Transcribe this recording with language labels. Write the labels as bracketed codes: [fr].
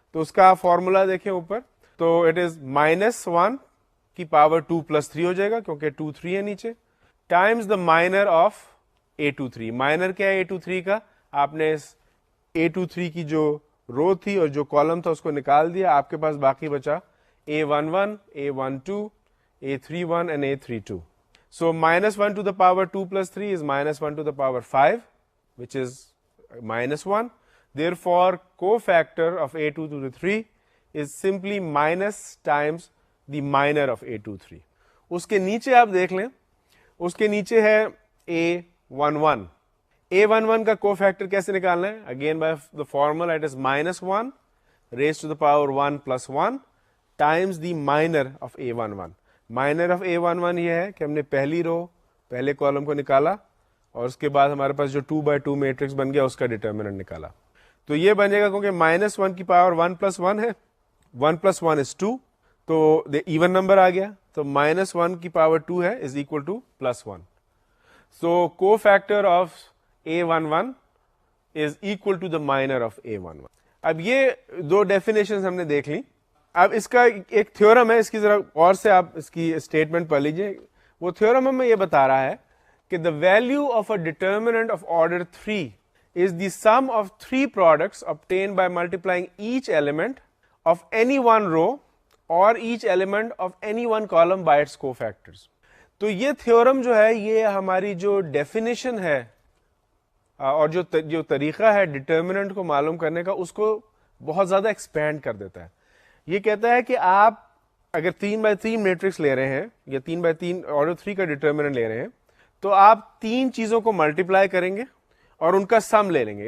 [ur] تو اس کا فارمولا دیکھیں اوپر, تو اٹ از -1 کی پاور 2 + 3 ہو جائے گا کیونکہ 2 3 ہے نیچے, [en] Times the minor of A23. [ur] Minor کیا ہے A23 کا؟ آپ نے A23 کی جو رو تھی اور جو کالم تھا اس کو نکال دیا, آپ کے پاس باقی بچا A11, A12, A31 and A32. [en] So -1 to the power 2 + 3 is -1 to the power 5, which is -1. Therefore, cofactor of A23 is simply minus times the minor of A23. [ur] اس کے نیچے آپ دیکھ لیں, اس کے نیچے ہے A11. A11 کا کو فیکٹر کیسے نکالنا ہے؟ [en] Again by the formula it is -1 raised to the power 1 + 1 times the minor of A11. [ur] Minor of A11 یہ ہے کہ ہم نے پہلی رو پہلے کالم کو نکالا اور اس کے بعد ہمارے پاس جو 2x2 میٹرکس بن گیا اس کا ڈیٹرمنٹ نکالا. تو یہ بن جائے گا کیونکہ -1 کی پاور 1 + 1 ہے, [en] 1 + 1 is 2, [ur] تو ایون نمبر آ گیا, تو -1 کی پاور 2 ہے [en] Is equal to +1. So کو factor of A11 is equal to the minor of A11. [ur] اب یہ دو ڈیفینیشن ہم نے دیکھ لی. اب اس کا ایک تھیورم ہے, اس کی ذرا اور سے آپ اس کی اسٹیٹمنٹ پڑھ لیجئے. وہ تھیورم ہمیں یہ بتا رہا ہے کہ [en] the value of a determinant of order 3 is the sum of 3 products obtained by multiplying each element of any one row or each element of any one column by its cofactors. [ur] تو یہ theorem جو ہے یہ ہماری جو definition ہے اور جو طریقہ ہے ڈٹرمننٹ کو معلوم کرنے کا اس کو بہت زیادہ ایکسپینڈ کر دیتا ہے. یہ کہتا ہے کہ آپ اگر 3x3 میٹرکس لے رہے ہیں یا 3x3 آرڈر 3 کا ڈٹرمننٹ لے رہے ہیں تو آپ 3 چیزوں کو ملٹیپلائی کریں گے اور ان کا سم لے لیں گے.